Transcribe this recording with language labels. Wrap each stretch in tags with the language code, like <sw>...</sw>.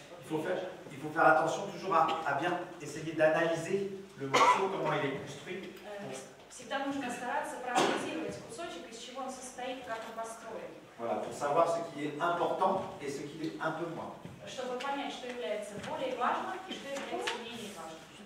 <fr>Il faut faire attention toujours à bien essayer d'analyser le morceau, comment il est construit.</fr> <ru>Всегда нужно стараться проанализировать кусочек, из чего он состоит, как он построен.</ru> <fr>Voilà, pour savoir ce qui est important et ce qui est un peu moins.</fr> <ru>Чтобы понять, что является более важным и что является менее важным.</ru>